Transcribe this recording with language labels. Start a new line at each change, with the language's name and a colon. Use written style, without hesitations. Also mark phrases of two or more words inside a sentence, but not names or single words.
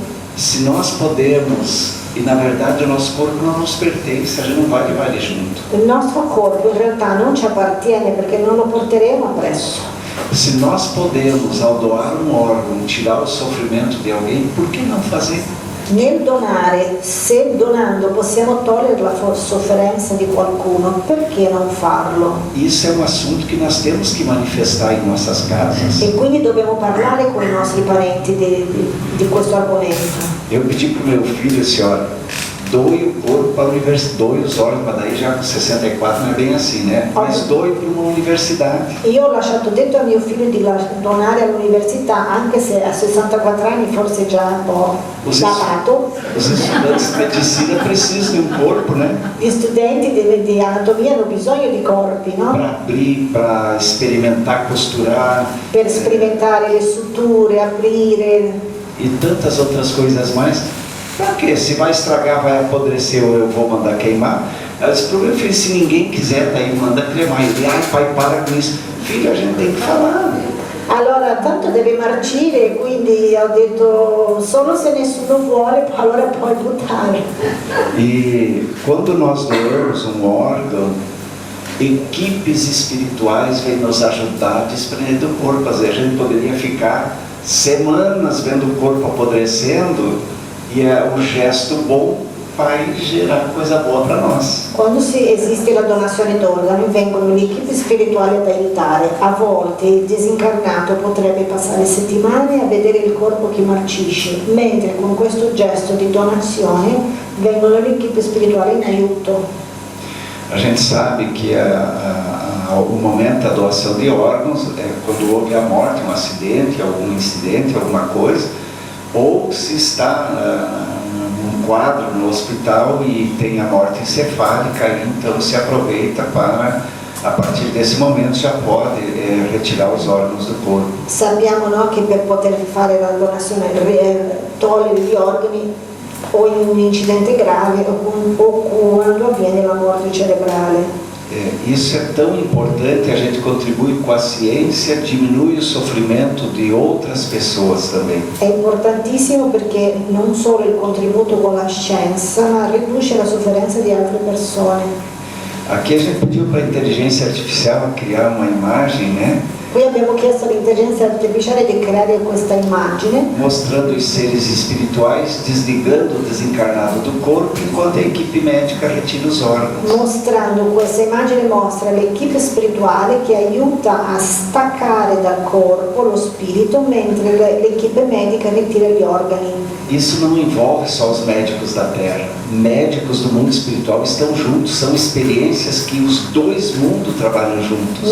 Portuguese: Se nós podemos, e na verdade o nosso corpo não nos pertence, a gente não vai levar ele junto.
Italian: Il nostro corpo in realtà non ci appartiene perché non lo porteremo appresso.
Portuguese: Se nós podemos, ao doar um órgão, tirar o sofrimento de alguém, por que não fazer?
Italian: Nel donare, se donando possiamo togliere la sofferenza di qualcuno, perché non farlo?
Portuguese: Isso é um assunto que nós temos que manifestar em nossas casas.
Italian: E quindi dobbiamo parlare con i nostri parenti di questo argomento.
Portuguese: Eu pedi para o meu filho assim, olha, doe o corpo para a universidade, doe os órgãos, mas daí já com 64 não é bem assim, né? Mas doe para uma universidade.
Italian: Io ho lasciato detto a mio figlio di donare all'università, anche se a 64 anni forse già un po' datato.
Portuguese: Os estudantes de medicina precisam de um corpo, né?
Italian: Gli studenti di anatomia hanno bisogno di corpi, no?
Portuguese: Para abrir, para experimentar, costurar.
Italian: Per sperimentare le suture, aprire.
Portuguese: E tantas outras coisas mais. Para quê? Se vai estragar, vai apodrecer ou eu vou mandar queimar? Ela disse, meu filho, se ninguém quiser, daí manda cremar. Ele, ai pai, para com isso. Filho, a gente tem que falar.
Italian: Allora, tanto deve marcire, quindi ho detto, solo se nessuno vuole, allora puoi buttare.
Portuguese: E quando nós doamos um órgão, equipes espirituais vêm nos ajudar a desprender do corpo. Às vezes a gente poderia ficar semanas vendo o corpo apodrecendo e o gesto bom vai gerar coisa boa para nós.
Italian: Quando esiste la donazione d'organi vengono le equipe spirituali ad aiutare. A volte il disincarnato potrebbe passare settimane a vedere il corpo che marcisce, mentre con questo gesto di donazione vengono le equipe spirituali in aiuto.
Portuguese: A gente sabe que o momento da doação de órgãos é quando houve a morte, um acidente, algum incidente, alguma coisa, ou se está num quadro no hospital e tem a morte encefálica, então se aproveita para, a partir desse momento, já pode retirar os órgãos do corpo.
Italian: Sappiamo, no, che per poter fare la donazione, togliere gli organi o in un incidente grave o quando avviene la morte cerebrale.
Portuguese: Isso é tão importante, a gente contribui com a ciência, diminui o sofrimento de outras pessoas também.
Italian: È importantissimo perché non solo il contributo con la scienza, ma riduce la sofferenza di altre persone.
Portuguese: Aqui a gente pediu para a inteligência artificial criar uma imagem, né?
Italian: Qui abbiamo chiesto all'intelligenza artificiale di creare questa immagine
Portuguese: mostrando os seres espirituais desligando o desencarnado do corpo enquanto a equipe médica retira os órgãos.
Italian: mostrando questa immagine mostra l'equipe spirituale che aiuta a staccare dal corpo lo spirito mentre l'equipe medica ritira gli organi.
Portuguese: Isso não envolve só os médicos da Terra. Médicos do mundo espiritual estão juntos, são experiências que os dois mundos trabalham juntos.